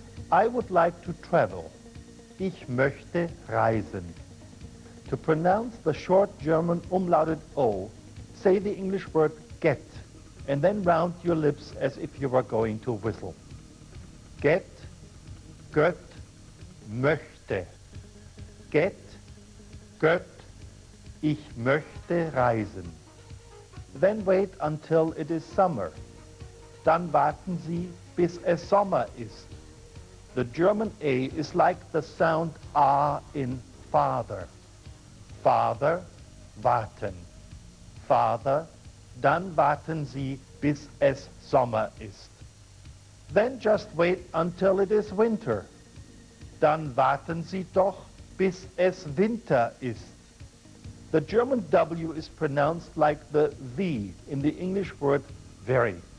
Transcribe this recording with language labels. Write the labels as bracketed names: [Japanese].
[English] I would like to travel. [German] Ich möchte reisen. [English] To pronounce the short German umlauted O, Say the English word get, and then round your lips as if you were going to whistle. [German] Get, gött, möchte. Get, gött, ich möchte reisen. [English] Then wait until it is summer. [German] Dann warten Sie, bis es Sommer ist. [English] The German A is like the sound A in father. Father, warten. [German] Father, dann warten Sie, bis es Sommer ist. [English] Then just wait until it is winter. [German] Dann warten Sie doch, bis es Winter ist. [English] The German W is pronounced like the V in the English word very.